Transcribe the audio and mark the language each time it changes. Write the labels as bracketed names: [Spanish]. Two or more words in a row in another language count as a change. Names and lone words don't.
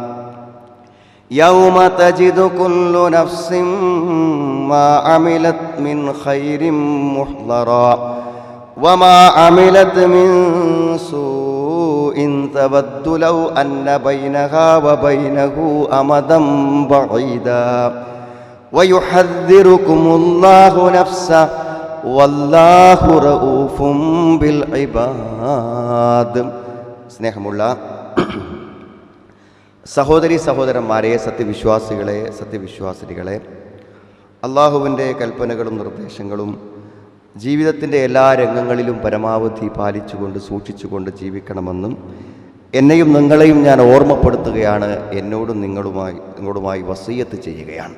[Arabic] يوم تجد كل نفس ما عملت من خير محضرا وما عملت من سوء تود لو أن بينها وبينه أمدا بعيدا ويحذركم الله نفسه والله رؤوف بالعباد. [Malayalam] സ്നേഹമുള്ള സഹോദരി സഹോദരന്മാരെ, സത്യവിശ്വാസികളെ, സത്യവിശ്വാസിനികളെ, അള്ളാഹുവിൻ്റെ കൽപ്പനകളും നിർദ്ദേശങ്ങളും ജീവിതത്തിൻ്റെ എല്ലാ രംഗങ്ങളിലും പരമാവധി പാലിച്ചുകൊണ്ട് സൂക്ഷിച്ചുകൊണ്ട് ജീവിക്കണമെന്നും എന്നെയും നിങ്ങളെയും ഞാൻ ഓർമ്മപ്പെടുത്തുകയാണ്, എന്നോടും നിങ്ങളുമായി വസിയ്യത്ത് ചെയ്യുകയാണ്.